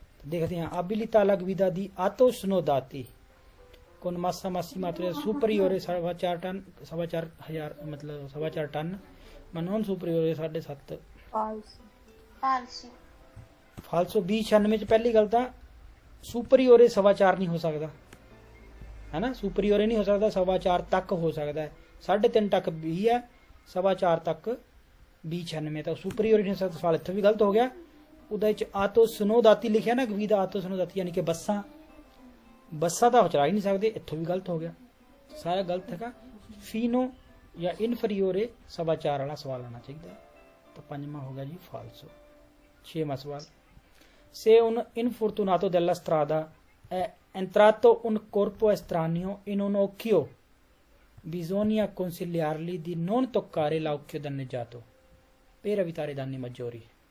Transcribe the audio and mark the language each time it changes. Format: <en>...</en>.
<pa>ਦੇਖਦੇ ਹਾਂ,</pa> <it>abilità alla guida di autosnodati con massa massima superiore 4.5 ਟਨ,</it> <pa>4.5 ਮਤਲਬ 4.5 ton,</pa> <it>ma non superiore 7.5। falso,</it> <pa>ਫਾਲਸੋ। B96 ਚ ਪਹਿਲੀ ਗੱਲ ਤਾਂ ਸੁਪਰੀਓਰੇ 4.25 ਨਹੀਂ ਹੋ ਸਕਦਾ, ਹੈ ਨਾ। ਸੁਪਰੀਓਰੇ ਨਹੀਂ ਹੋ ਸਕਦਾ, 4.25 ਤੱਕ ਹੋ ਸਕਦਾ ਹੈ। 3.5 ਤੱਕ B ਹੈ, 4.25 ਤੱਕ B96 ਤਾਂ ਸੁਪਰੀਓਰ ਨਹੀਂ ਸਕਦਾ। ਸਵਾਲ ਇੱਥੋਂ ਵੀ ਗਲਤ ਹੋ ਗਿਆ। ਉਹਦੇ ਵਿੱਚ ਆਤੋ ਸਨੋਦਾਤੀ ਲਿਖਿਆ ਨਾ, ਗਵੀ ਦਾ ਆਤੋ ਸਨੋਦਾਤੀ ਯਾਨੀ ਕਿ ਬੱਸਾਂ, ਬੱਸਾਂ ਤਾਂ ਚਲਾ ਹੀ ਨਹੀਂ ਸਕਦੇ, ਇੱਥੋਂ ਵੀ ਗਲਤ ਹੋ ਗਿਆ, ਸਾਰਾ ਗਲਤ ਹੈਗਾ। ਫੀਨੋ ਜਾਂ ਇਨਫਰੀਓਰੇ 4.25 ਵਾਲਾ ਸਵਾਲ ਆਉਣਾ ਚਾਹੀਦਾ। ਤਾਂ ਪੰਜਵਾਂ ਹੋ ਗਿਆ ਜੀ ਫਾਲਸੋ। ਛੇਵਾਂ ਸਵਾਲ,</pa> <it>se un infortunato della strada è entrato un corpo estraneo in un occhio bisogna consigliargli di non toccare l'occhio danneggiato per evitare danni maggiori।</it>